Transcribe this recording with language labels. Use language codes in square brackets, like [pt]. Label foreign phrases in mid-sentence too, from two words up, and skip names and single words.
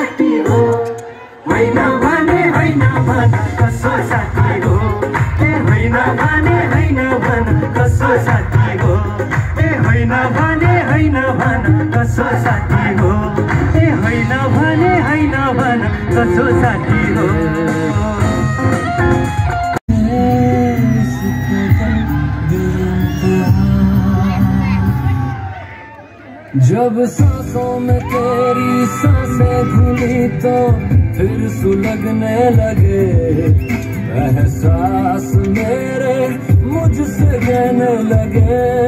[ne] हो, होइन भने होइन भन कसो साथी हो, ए होइन भने होइन भन कसो साथी हो, ए होइन भने होइन भन कसो साथी हो, ए होइन भने होइन भन कसो साथी हो। [hi] जब सांसों में तेरी सांसें घुली तो फिर सुलगने लगे एहसास मेरे मुझसे कहने लगे।